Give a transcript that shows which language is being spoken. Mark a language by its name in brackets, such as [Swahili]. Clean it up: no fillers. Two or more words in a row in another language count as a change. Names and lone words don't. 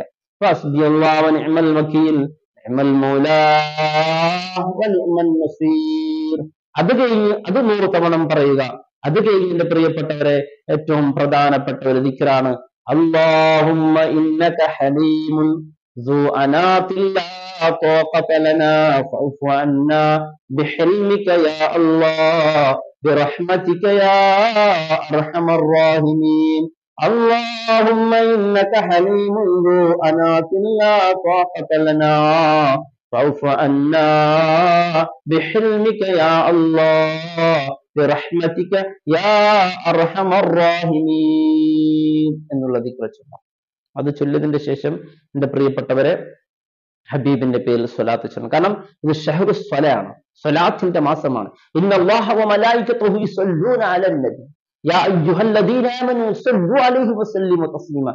[Arabic] حسبي الله ونعم الوكيل نعم المولى ونعم النصير. [Malayalam] അത് കഴിഞ്ഞ് അത് 100 തവണ പറയുക. അത് കഴിഞ്ഞ് എന്റെ പ്രിയപ്പെട്ടവരെ ഏറ്റവും പ്രധാനപ്പെട്ട ഒരു ദിക്റാണ് [Arabic] اللهم إنك حليم ذو أنات لا طاقة لنا فاعف عنا بحلمك يا الله برحمتك يا أرحم الراحمين اللهم إنك حليم ذو أنات لا طاقة لنا فاعف عنا بحلمك يا الله برحمتك يا أرحم الراحمين [Malayalam] എന്നുള്ള ദിക്ർ ചൊല്ലാം. അത് ചൊല്ലിയതിന്റെ ശേഷം എന്റെ പ്രിയപ്പെട്ടവരെ ഹബീബിന്റെ പേരിൽ സ്വലാത്ത് ചൊല്ലണം. കാരണം ഇത് ഷഹ്റു സ്വലയാണ്, സ്വലാത്തിന്റെ മാസമാണ്. [Arabic] إن الله وملائكته يصلون على النبي يا أيها الذين آمنوا صلوا عليه وسلموا تسليما.